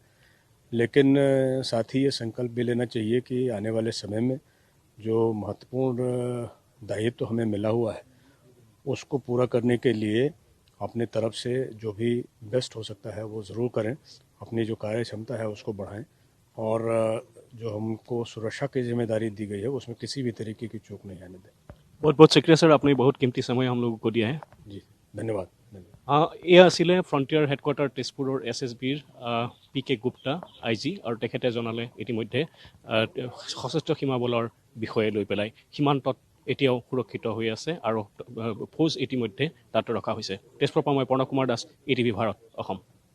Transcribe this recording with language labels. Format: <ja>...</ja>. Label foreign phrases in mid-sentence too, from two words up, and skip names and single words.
<hi>लेकिन साथ ही ये संकल्प भी लेना चाहिए कि आने वाले समय में जो महत्वपूर्ण दायित्व हमें मिला हुआ है उसको पूरा करने के लिए अपने तरफ से जो भी बेस्ट हो सकता है वो ज़रूर करें, अपनी जो कार्य क्षमता है उसको बढ़ाएं और जो हमको सुरक्षा की जिम्मेदारी दी गई है उसमें किसी भी तरीके की चूक नहीं आने दें। बहुत बहुत शुक्रिया सर, आपने बहुत कीमती समय हम लोगों को दिया है। जी धन्यवाद धन्यवाद।</hi> <as>এয়া আছিলে</as> <en>frontier headquarter</en> <as>তেজপুৰৰ SSBৰ PK গুপ্তা IG, আৰু তেখেতে জনালে ইতিমধ্যে সশস্ত্ৰ সীমা বলৰ বিষয়ে লৈ পেলাই সীমান্তত এতিয়াও সুৰক্ষিত হৈ আছে আৰু ফৌজ ইতিমধ্যে তাত ৰখা হৈছে। তেজপুৰৰ পৰা মই প্ৰণৱ কুমাৰ দাস, ATV ভাৰত, অসম।</as>